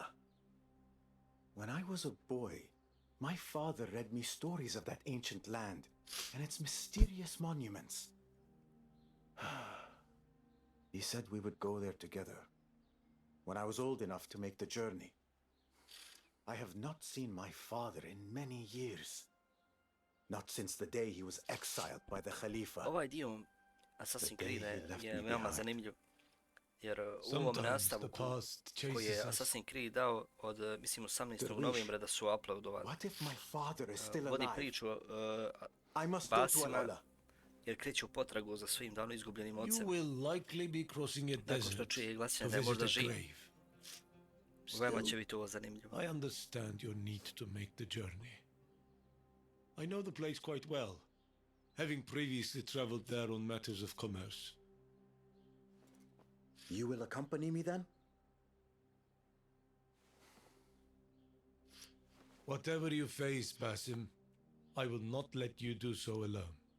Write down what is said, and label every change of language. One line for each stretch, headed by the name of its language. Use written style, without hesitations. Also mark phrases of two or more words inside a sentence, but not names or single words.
English: When I was a boy, my father read me stories of that ancient land and its mysterious monuments. He said we would go there together when I was old enough to make the journey. I have not seen my father in many years. Not since the day he was exiled by the Khalifa.
Bosnian: Ovaj dio Assassin's Creed je veoma zanimljiv, jer u ovom nastavku koji je Assassin's Creed dao od, mislim, 18. novembra da su uploadovali,
English: What if my father is still
Bosnian: vodi
English: alive?
Bosnian: priču
English: I must go to
Bosnian: BASIMa,
English: Al-Ula.
Bosnian: jer kreću potragu za svojim davno izgubljenim
English: You
Bosnian: ocem.
English: will likely be crossing a
Bosnian: Nakon što
English: desert
Bosnian: čuje
English: to
Bosnian: glasine da je
English: visit
Bosnian: možda
English: a
Bosnian: živ,
English: grave.
Bosnian: veoma će
English: Still,
Bosnian: biti ovo zanimljivo.
English: I understand your need to make the journey. I know the place quite well, having previously traveled there on matters of commerce. You will accompany me then? Whatever you face, Basim, I will not let you do so alone.